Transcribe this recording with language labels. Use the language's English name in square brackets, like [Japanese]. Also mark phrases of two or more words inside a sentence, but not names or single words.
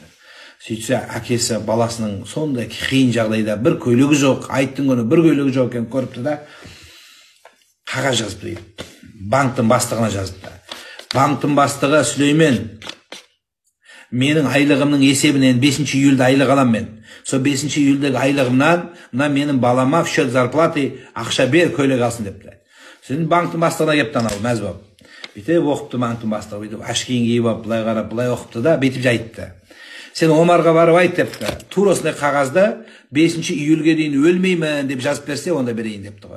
[Kazakh] Сөйтсе, әкесі баласының сондай қиын жағдайда бір көйлегі жоқ, айттың күні бір көйлегі жоқ екен көріпті да, қағаз жазып дейді. Банктың бастығына жазыпты. Банктың бастығы Сүлеймен, менің айлығымның есебінен 5 июльде айлық алам мен. Сол 5 июльдегі айлығымнан, мына менің балама [Russian] в счет зарплаты [Kazakh] ақша бер, көйлек алсын депті. Сен банктың бастығына кепті анау, мәз болып. Бүйтіп оқыпты банктың бастығы, бүйтіп ашкиін киіп алып, былай қарап, былай оқыпты да, бүйтіп жайтты. Сен Омарға барып айт депті. Тура осындай қағазды 5 июльге дейін өлмеймін деп жазып берсе, онда берейін депті ғой.